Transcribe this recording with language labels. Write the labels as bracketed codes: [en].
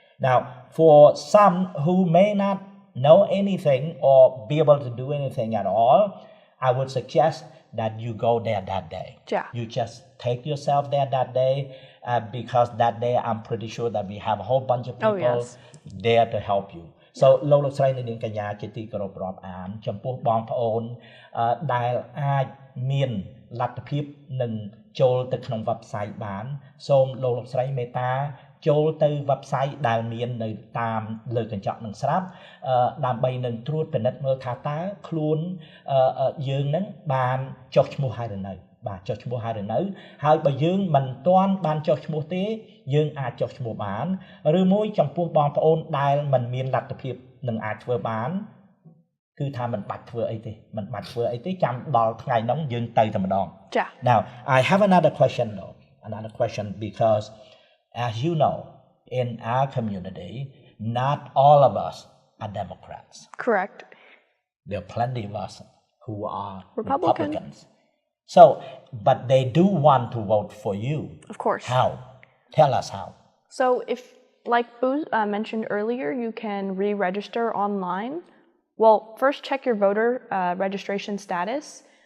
[en] Now, for some who may not know anything or be able to do anything at all, I would suggest that you go there that day. Yeah. You just take yourself there that day because that day I'm pretty sure that we have a whole bunch of people there to help you. [km] So លោកស្រីនាងកញ្ញាជាទីគោរពរាប់អានចំពោះបងប្អូនដែលអាចមានលទ្ធភាពនឹងចូលទៅក្នុង website បានសូមលោកស្រីមេត្តាចូលទៅ website ដែលមាននៅតាមលើកញ្ចក់នឹងស្រាប់ដើម្បីនឹងត្រួតពិនិត្យមើលថាតើខ្លួន យើងនឹងបានចុះឈ្មោះហើយឬនៅបាទចុះឈ្មោះហើយឬនៅហើយបើយើងមិនទាន់បានចុះឈ្មោះទេយើងអាចចុះឈ្មោះបានឬមួយចំពោះបងប្អូនដែលមិនមានលទ្ធភាពនឹងអាចធ្វើបានគឺថាមិនបាច់ធ្វើអីទេចាំដល់ថ្ងៃនោះយើងទៅតែម្ដង [en] Now I have another question because as you know, in our community, not all of us are Democrats. Correct. There are plenty of us who are Republicans. So, but they do want to vote for you. Of course. How? Tell us how. So if, like Boo mentioned earlier, you can re-register online. Well, first check your voter registration status.